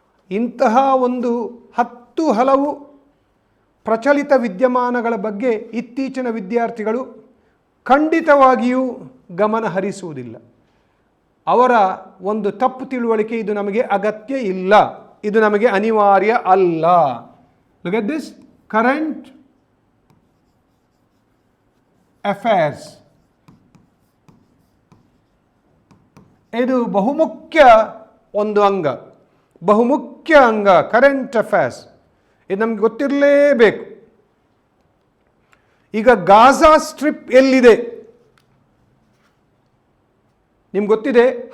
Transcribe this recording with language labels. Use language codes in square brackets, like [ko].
[kn] ಇಂತಹ ಒಂದು 10 ಹಲವು ಪ್ರಚಲಿತ ವಿದ್ಯಮಾನಗಳ ಬಗ್ಗೆ ಇತ್ತೀಚಿನ ವಿದ್ಯಾರ್ಥಿಗಳು ಖಂಡಿತವಾಗಿಯೂ ಗಮನ ಹರಿಸುವುದಿಲ್ಲ. ಅವರ ಒಂದು ತಪ್ಪು ತಿಳುವಳಿಕೆ, ಇದು ನಮಗೆ ಅಗತ್ಯ ಇಲ್ಲ, ಇದು ನಮಗೆ ಅನಿವಾರ್ಯ ಅಲ್ಲ. [en] Look at this, current affairs. [kn] ಇದು ಬಹುಮುಖ್ಯ ಒಂದು ಅಂಗ, ಬಹುಮುಖ್ಯ ಅಂಗ ಕರೆಂಟ್ ಅಫೇರ್ಸ್. ಇದು ನಮ್ಗೆ ಗೊತ್ತಿರಲೇಬೇಕು. ಈಗ ಗಾಜಾ ಸ್ಟ್ರಿಪ್ ಎಲ್ಲಿದೆ ನಿಮ್ಗೆ ಗೊತ್ತಿದೆ.